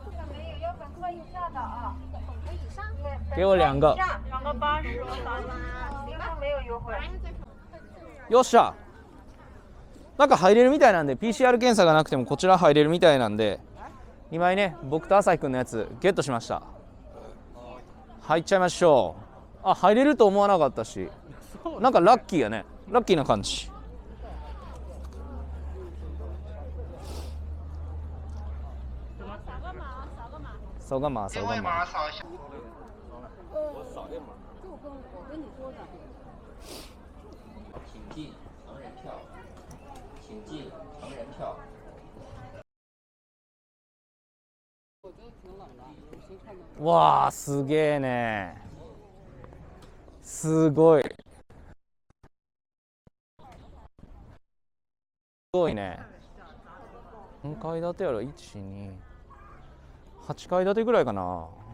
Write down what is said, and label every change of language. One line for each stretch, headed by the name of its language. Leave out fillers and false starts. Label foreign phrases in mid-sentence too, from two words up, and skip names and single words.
Chinese: 给我2个。2个80。
Japanese: よっしゃ、なんか入れるみたいなんで PCR 検査がなくてもこちら入れるみたいなんで、2枚ね、僕と朝日くんのやつゲットしました。入っちゃいましょう。あ、入れると思わなかったし、なんかラッキーやね。ラッキーな感じ。
Chinese: 扫个码，扫个码。请进成人票，请进成人票。
Japanese: わあ、すげえね。すごい。すごいね。何階建てやろ。1、2、8階建てぐらいかな。